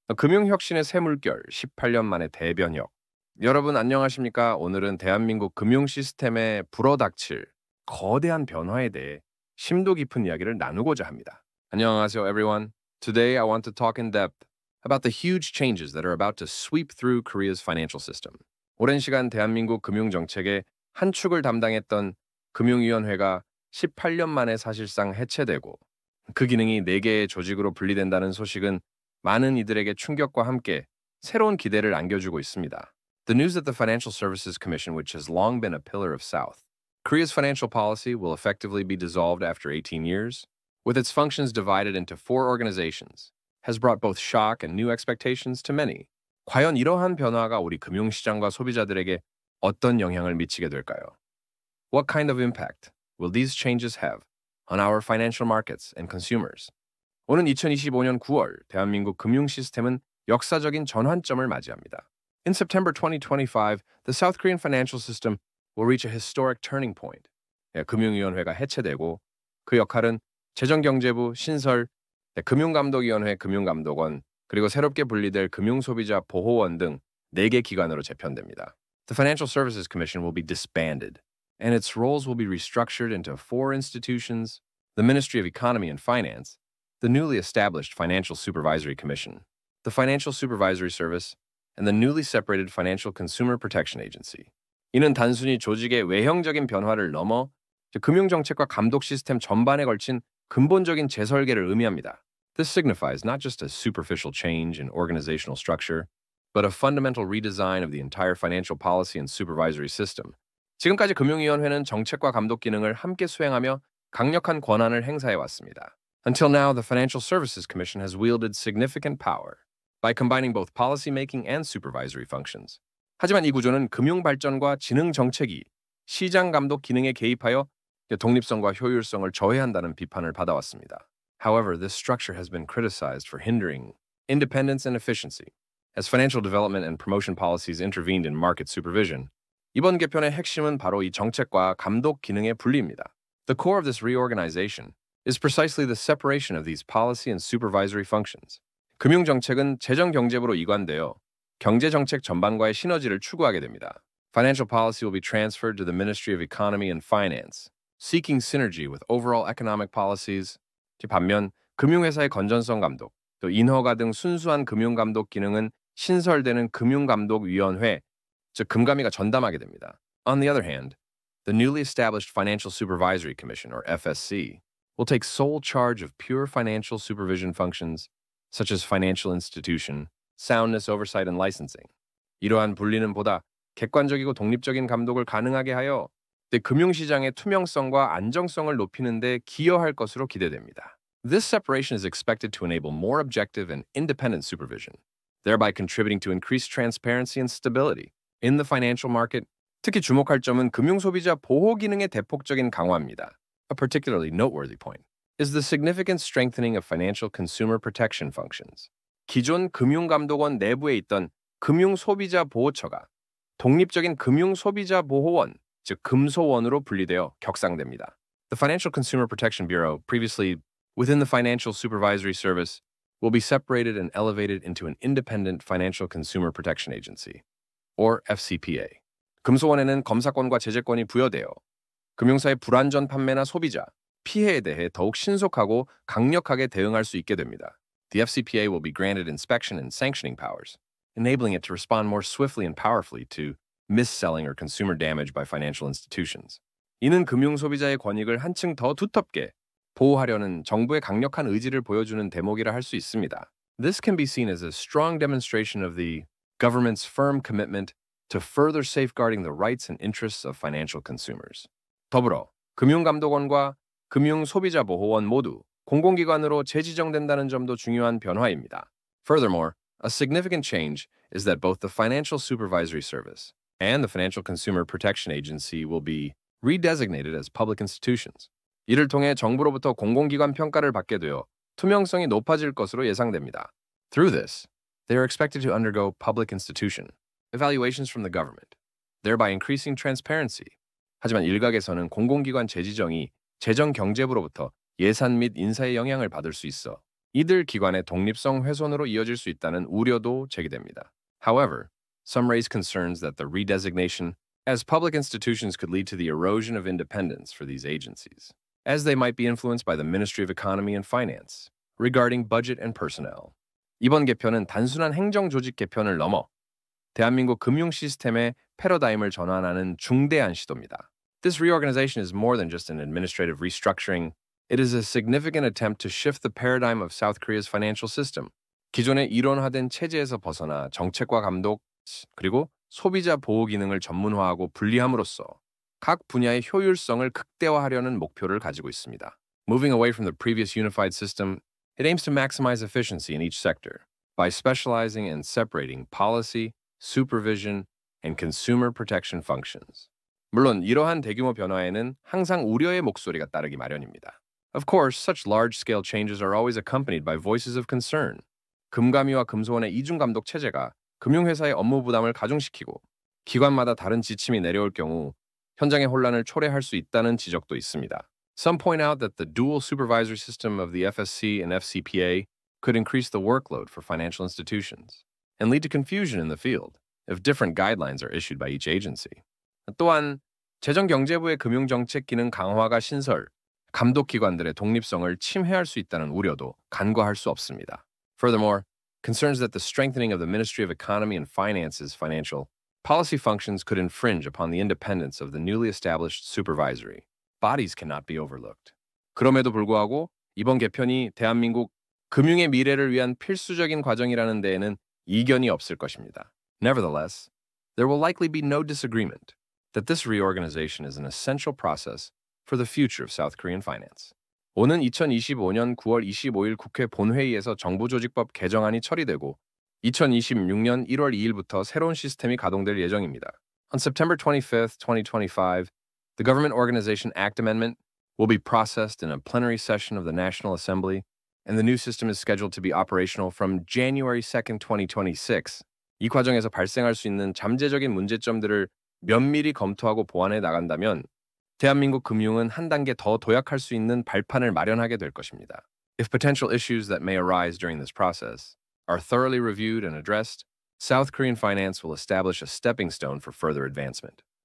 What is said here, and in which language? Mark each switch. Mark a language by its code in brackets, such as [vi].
[ko] 금융혁신의 새 물결 18년 만에 대변혁. 여러분 안녕하십니까? 오늘은 대한민국 금융 시스템에 불어닥칠 거대한 변화에 대해 심도 깊은 이야기를 나누고자 합니다. 안녕하세요, [en] everyone. Today I want to talk in depth about the huge changes that are about to sweep through Korea's financial system. [ko] 오랜 시간 대한민국 금융 정책의 한 축을 담당했던 금융위원회가 18년 만에 사실상 해체되고 그 기능이 4개의 조직으로 분리된다는 소식은 많은 이들에게 충격과 함께 새로운 기대를 안겨주고 있습니다. [en] The news that the Financial Services Commission, which has long been a pillar of South Korea's financial policy, will effectively be dissolved after 18 years, with its functions divided into 4 organizations, has brought both shock and new expectations to many. [ko] 과연 이러한 변화가 우리 금융시장과 소비자들에게 어떤 영향을 미치게 될까요? [en] What kind of impact will these changes have on our financial markets and consumers? [ko] 오는 2025년 9월 대한민국 금융 시스템은 역사적인 전환점을 맞이합니다. [en] In September 2025, the South Korean financial system will reach a historic turning point. [ko] 금융위원회가 해체되고 그 역할은 재정경제부, 신설, 금융감독위원회, 금융감독원, 그리고 새롭게 분리될 금융소비자 보호원 등 4개 기관으로 재편됩니다. [en] The Financial Services Commission will be disbanded, and its roles will be restructured into 4 institutions: the Ministry of Economy and Finance, the newly established Financial Supervisory Commission, the Financial Supervisory Service, and the newly separated Financial Consumer Protection Agency. [ko] 이는 단순히 조직의 외형적인 변화를 넘어 금융정책과 감독 시스템 전반에 걸친 근본적인 재설계를 의미합니다. [en] This signifies not just a superficial change in organizational structure, but a fundamental redesign of the entire financial policy and supervisory system. [ko] 지금까지 금융위원회는 정책과 감독 기능을 함께 수행하며 강력한 권한을 행사해 왔습니다. [en] Until now, the Financial Services Commission has wielded significant power by combining both policymaking and supervisory functions. [ko] 하지만 이 구조는 금융 발전과 지능 정책이 시장 감독 기능에 개입하여 독립성과 효율성을 저해한다는 비판을 받아왔습니다. [en] However, this structure has been criticized for hindering independence and efficiency. As financial development and promotion policies intervened in market supervision, [ko] 이번 개편의 핵심은 바로 이 정책과 감독 기능의 분리입니다. [en] The core of this reorganization is precisely the separation of these policy and supervisory functions. [ko] 금융정책은 재정경제부로 이관되어 경제정책 전반과의 시너지를 추구하게 됩니다. [en] Financial policy will be transferred to the Ministry of Economy and Finance, seeking synergy with overall economic policies. [ko] 반면 금융회사의 건전성 감독, 또 인허가 등 순수한 금융감독 기능은 신설되는 금융감독위원회, 즉 금감위가 전담하게 됩니다. [en] On the other hand, the newly established Financial Supervisory Commission, or FSC, will take sole charge of pure financial supervision functions, such as financial institution, soundness oversight and licensing. [ko] 이러한 분리는 보다 객관적이고 독립적인 감독을 가능하게 하여 금융시장의 투명성과 안정성을 높이는 데 기여할 것으로 기대됩니다. [en] This separation is expected to enable more objective and independent supervision, thereby contributing to increased transparency and stability in the financial market. [ko] 특히 주목할 점은 금융소비자 보호 기능의 대폭적인 강화입니다. [en] A particularly noteworthy point is the significant strengthening of financial consumer protection functions. [ko] 기존 금융감독원 내부에 있던 금융소비자보호처가 독립적인 금융소비자보호원, 즉 금소원으로 분리되어 격상됩니다. [en] The Financial Consumer Protection Bureau, previously within the Financial Supervisory Service, will be separated and elevated into an independent Financial Consumer Protection Agency, or FCPA. [ko] 금소원에는 검사권과 제재권이 부여되어 금융사의 불안전 판매나 소비자, 피해에 대해 더욱 신속하고 강력하게 대응할 수 있게 됩니다. [en] The FCPA will be granted inspection and sanctioning powers, enabling it to respond more swiftly and powerfully to mis-selling or consumer damage by financial institutions. [ko] 이는 금융 소비자의 권익을 한층 더 두텁게 보호하려는 정부의 강력한 의지를 보여주는 대목이라 할 수 있습니다. [en] This can be seen as a strong demonstration of the government's firm commitment to further safeguarding the rights and interests of financial consumers. [ko] 더불어 금융감독원과 금융소비자보호원 모두 공공기관으로 재지정된다는 점도 중요한 변화입니다. [en] Furthermore, a significant change is that both the Financial Supervisory Service and the Financial Consumer Protection Agency will be redesignated as public institutions. [ko] 이를 통해 정부로부터 공공기관 평가를 받게 되어 투명성이 높아질 것으로 예상됩니다. [en] Through this, they are expected to undergo public institution evaluations from the government, thereby increasing transparency. [ko] 하지만 일각에서는 공공기관 재지정이 재정경제부로부터 예산 및 인사에 영향을 받을 수 있어 이들 기관의 독립성 훼손으로 이어질 수 있다는 우려도 제기됩니다. [en] However, some raise concerns that the redesignation as public institutions could lead to the erosion of independence for these agencies, as they might be influenced by the Ministry of Economy and Finance regarding budget and personnel. [ko] 이번 개편은 단순한 행정 조직 개편을 넘어 대한민국 금융 시스템의 패러다임을 전환하는 중대한 시도입니다. [en] This reorganization is more than just an administrative restructuring. It is a significant attempt to shift the paradigm of South Korea's financial system. [ko] 기존의 이론화된 체제에서 벗어나 정책과 감독, 그리고 소비자 보호 기능을 전문화하고 분리함으로써 각 분야의 효율성을 극대화하려는 목표를 가지고 있습니다. [en] Moving away from the previous unified system, it aims to maximize efficiency in each sector by specializing and separating policy, supervision, and consumer protection functions. [ko] 물론 이러한 대규모 변화에는 항상 우려의 목소리가 따르기 마련입니다. [en] Of course, such large-scale changes are always accompanied by voices of concern. [ko] 금감위와 금소원의 이중 감독 체제가 금융회사의 업무 부담을 가중시키고 기관마다 다른 지침이 내려올 경우 현장의 혼란을 초래할 수 있다는 지적도 있습니다. [en] Some point out that the dual supervisory system of the FSC and FCPA could increase the workload for financial institutions and lead to confusion in the field if different guidelines are issued by each agency. [ko] 또한 재정경제부의 금융정책 기능 강화가 신설, 감독기관들의 독립성을 침해할 수 있다는 우려도 간과할 수 없습니다. [en] Furthermore, concerns that the strengthening of the Ministry of Economy and Finance's financial policy functions could infringe upon the independence of the newly established supervisory bodies cannot be overlooked. [ko] 그럼에도 불구하고 이번 개편이 대한민국 금융의 미래를 위한 필수적인 과정이라는 데에는 이견이 없을 것입니다. [en] Nevertheless, there will likely be no disagreement that this reorganization is an essential process for the future of South Korean finance. [ko] 오는 2025년 9월 25일 국회 본회의에서 정부조직법 개정안이 처리되고 2026년 1월 2일부터 새로운 시스템이 가동될 예정입니다. [en] On September 25th, 2025, the Government Organization Act Amendment will be processed in a plenary session of the National Assembly, and the new system is scheduled to be operational from January 2nd, 2026. [ko] 이 과정에서 발생할 수 있는 잠재적인 문제점들을 면밀히 검토하고 보완해 나간다면 대한민국 금융은 한 단계 더 도약할 수 있는 발판을 마련하게 될 것입니다. [en] If potential issues that may arise during this process are thoroughly reviewed and addressed, South Korean finance will establish a stepping stone for further advancement.